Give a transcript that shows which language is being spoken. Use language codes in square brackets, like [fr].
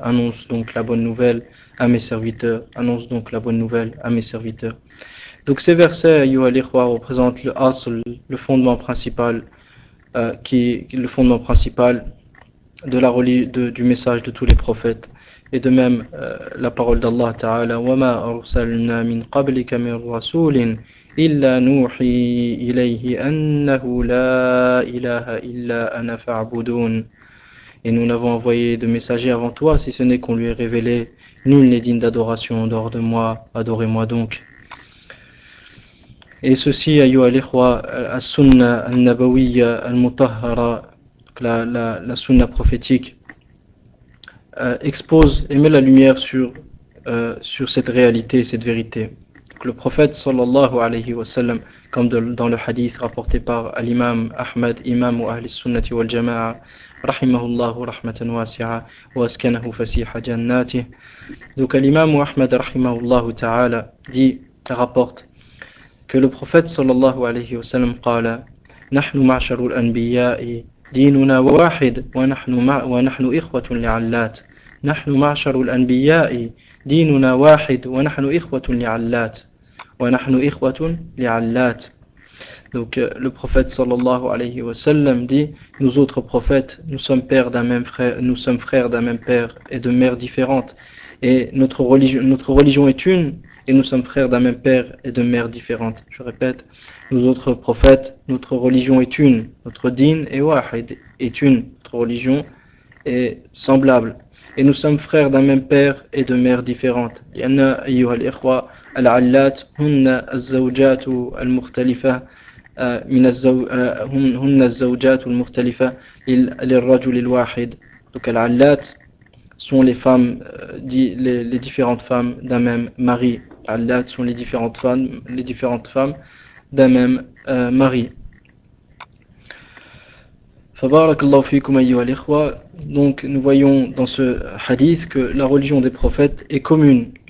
[fr] Annonce donc la bonne nouvelle à mes serviteurs. Annonce donc la bonne nouvelle à mes serviteurs. Donc ces versets, ayyuha al-ikhwa, représentent le asl, le fondement principal, le fondement principal du message de tous les prophètes. Et de même, la parole d'Allah Ta'ala, [ar] وَمَا أَرْسَلْنَا مِنْ قَبْلِكَ مِنْ رَسُولٍ إِلَّا نُوحِي إِلَيْهِ أَنَّهُ لَا إِلَهَ إِلَّا أَنَا فَاعْبُدُونِ. [fr] Et nous n'avons envoyé de messagers avant toi, si ce n'est qu'on lui ait révélé, nul n'est digne d'adoration en dehors de moi, adorez-moi donc. Et ceci, ayyuha al-ikhwa, as-sunna al-nabawiyya al-mutahhara, la sunna prophétique, expose et met la lumière sur cette réalité, cette vérité. Donc, le prophète sallallahu alayhi wa sallam, comme dans le hadith rapporté par l'imam Ahmad, imam wa ahli sunnati wal jama'a, rahimahullahu rahmatan wasi'a wa askanahu fasiha jannatih. Donc l'imam Ahmad rahimahullahu ta'ala rapporte que le prophète sallallahu alayhi wa sallam [ar] قال نحن معشر الأنبياء ديننا واحد ونحن إخوة لعلات. نحن معشر الأنبياء ديننا واحد ونحن إخوة لعلات. ونحن إخوة لعلات. [fr] Donc le prophète sallallahu alayhi wa sallam dit, nous autres prophètes, nous sommes pères d'un même frère, nous sommes frères d'un même père et de mères différentes. Et notre religion est une, et nous sommes frères d'un même père et de mères différentes. Je répète, nous autres prophètes, notre religion est une, notre din est wahid, est une, notre religion est semblable. Et nous sommes frères d'un même père et de mères différentes. [ar] لأن أيها الإخوة العلات هن الزوجات المختلفة هن الزوجات المختلفة للرجل الواحد. [fr] Donc العلات sont les femmes, les différentes femmes d'un même mari. Allat sont les différentes femmes d'un même mari. Fabarakallahu fikum ayyuha al-ikhwa. Donc nous voyons dans ce hadith que la religion des prophètes est commune.